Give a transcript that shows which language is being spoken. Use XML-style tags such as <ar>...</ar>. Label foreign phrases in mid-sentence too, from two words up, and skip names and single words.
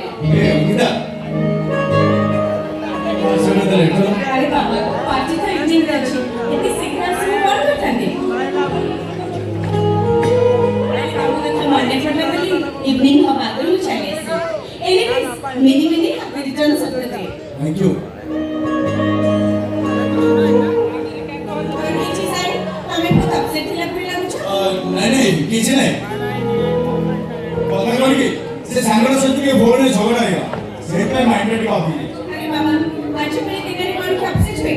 <or>ଅଙ୍କିତା ଆରେ ବାବା ପାର୍ଟି ତ ଇଭିନିଂ ଅଛି ଏତେ ଶୀଘ୍ର ଆସିବ କଣ କରିଥାନ୍ତି? ମନେ ପଡ଼ିଲା ବୋଲି ଇଭିନିଂ ହବା ଆଗରୁ ମୁଁ ଚାଲି ଆସିବି।</or> <en>anyways many happy returns of the day. Thank you.</en> <or>ତମେ ବହୁତ upset ଥିଲା ପରି ଲାଗୁଛ। ନାଇଁ କିଛି ନାହିଁ। କଥା କଣ କି ସେ ସାଙ୍ଗର ସହିତ ଟିକେ ଫୋନରେ ଝଗଡ଼ା ହେଇଗଲା ସେଇଥିପାଇଁ ମାଇଣ୍ଡ ଟିକେ ଅଫ୍ ହେଇଯାଇଛି। ଆରେ ବାବା ଆଜି ପୁଣି ଦିନରେ କଣ କି upset ହୁଏ?</or>